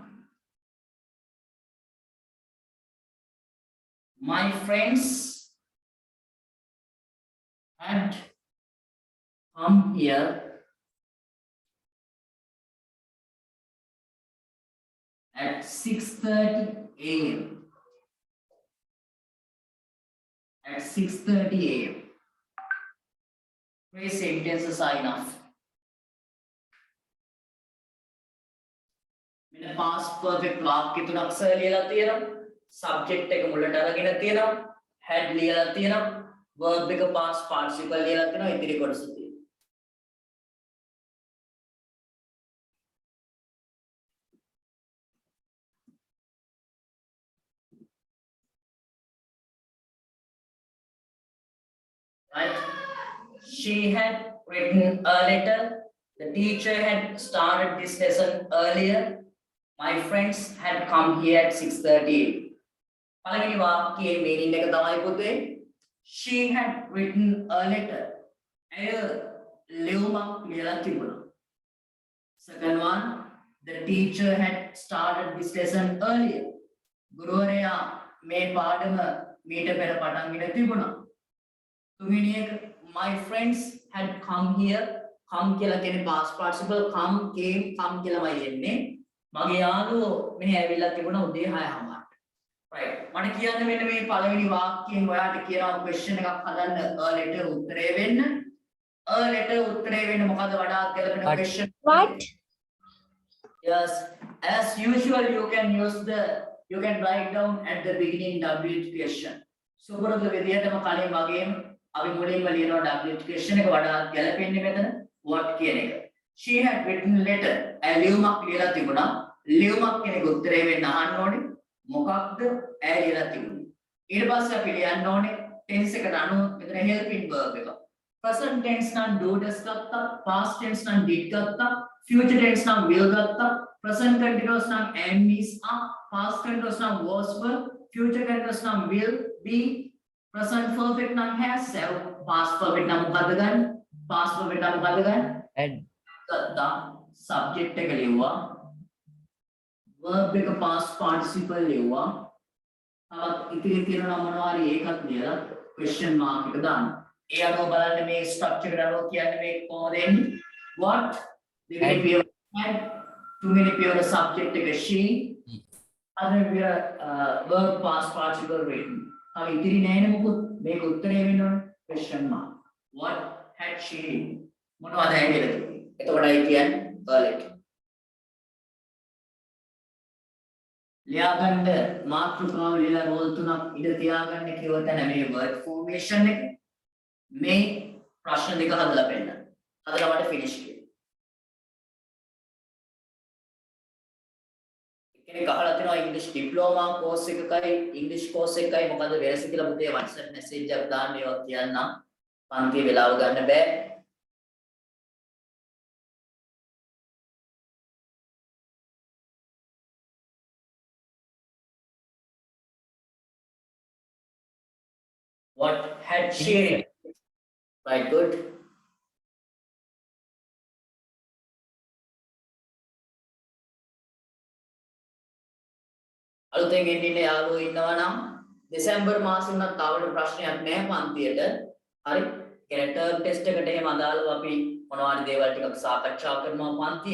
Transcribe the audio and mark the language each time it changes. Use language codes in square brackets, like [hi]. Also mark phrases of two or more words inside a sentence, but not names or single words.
[en] My friends had come here at 6:30 a.m. At 6:30 a.m. Three sentences are enough. [si] මෙන්න [en] past perfect [si] වාක්‍ය තුනක් සර් ලියලා තියෙනවා. subject එක මුලට අරගෙන තියෙනවා. had ලියලා තියෙනවා. verb එක [en] past participle [si] ලියලා තියෙනවා. ඉතිරි කොටස තියෙනවා. [en] Right? She had written a letter. The teacher had started this lesson earlier. My friends had come here at 6:30. [si] පළවෙනි වාක්‍යයේ meaning එක තමයි පුතේ [en] she had written a letter. [si] එය ලියුමක් ලියලා තිබුණා. [en] Second one, the teacher had started this lesson earlier. [si] ගුරුවරයා මේ පාඩම මීට පෙර පටන් ගෙන තිබුණා. තුන්වෙනි එක [en] my friends had come here. [si] come කියලා කියන්නේ [en] past participle come came come [si] කියලාමයි එන්නේ. මගේ යාළුවෝ මෙන්න ඇවිල්ලා තිබුණා උදේ 6:00ට. right. මට කියන්න මෙන්න මේ පළවෙනි වාක්‍යයෙන් ඔයාට කියනවා question එකක් හදන්න [en] a letter [si] උත්තරේ වෙන්න. [en] a letter [si] උත්තරේ වෙන්න මොකද වඩාත් ගැලපෙන question? [en] What? Yes, as usual you can write down at the beginning WH question. [si] සුපුරුදු විදිහටම කලින් වගේම අපි මුලින්ම ලියනවා [en] WH question [si] එක වඩාත් ගැලපෙන්නේ මෙතන what කියන එක. [en] She had written letter. [si] ලියුමක් ලියලා තිබුණා. ලියුමක් කෙනෙක් උත්තරේ වෙන්න අහන්න ඕනේ. මොකක්ද ලියලා තිබුණේ. ඊට පස්සේ අපි ලියන්න ඕනේ tense එකට අනුව මෙතන [en] helping verb [si] එක. [en] present tense [si] නම් [en] do does [si] ගත්තා, [en] past tense [si] නම් did ගත්තා, [en] future tense [si] නම් will ගත්තා, [en] present continuous [si] නම් [en] am is are, past continuous [si] නම් [en] was were, future continuous [si] නම් [en] will be, present perfect [si] නම් [en] has have, past perfect [si] නම් මොකද්ද ගන්න? [en] past perfect [si] නම් මොකද්ද ගන්න? had, ගත්තා, subject එක ලියුවා, verb එක [en] past participle [si] ලියුවා, තවත් ඉතිරි තියෙනවා මොනවා හරි ඒකත් ලියලා [en] question mark [si] එක දාන්න. ඒ අනුව බලන්න මේ structure එක අනුව කියන්නේ මේ කොහොමද එන්නේ? what දෙවෙනි පියවර had, තුන්වෙනි පියවර subject එක she, හතරවෙනි පියවර [en] verb past participle written. [si] තව ඉතිරි නැහැ මොකද මේක උත්තරේ වෙන්න ඕනේ [en] question mark. what had she [si] මොනවද ඇවිල්ලා තියෙන්නේ? එතකොටයි කියන්නේ early. ලියාගන්න මාතෘකාව ලියලා රෝල් තුනක් ඉඳ තියාගන්න කිව්ව තැන මේ [en] word formation [si] එක මේ ප්‍රශ්න දෙක හදලා පෙන්නන්න. හදලා මට finish කියන්න. කෙනෙක් අහලා තිනවා ඉංග්‍රීසි ඩිප්ලෝමා කෝස් එකකයි ඉංග්‍රීසි කෝස් එකකයි මොකද වෙනස කියලා පුතේ [en] WhatsApp message [si] එකක් දාන්න ඒවා කියන්නම්. පන්තියේ වෙලාව ගන්න බෑ. [en] What had she? Right, good. [si] අලුතෙන් එන්නේ යාළුවෝ ඉන්නවා නම් දෙසැම්බර් මාසෙ උනත් තාවට ප්‍රශ්නයක් නැහැ පන්තියට. හරි. කියන්නේ ටර්ම් ටෙස්ට් එකට එහෙම අදාළව අපි මොනවාරි දේවල් ටිකක් සාකච්ඡා කරනවා පන්තියේ.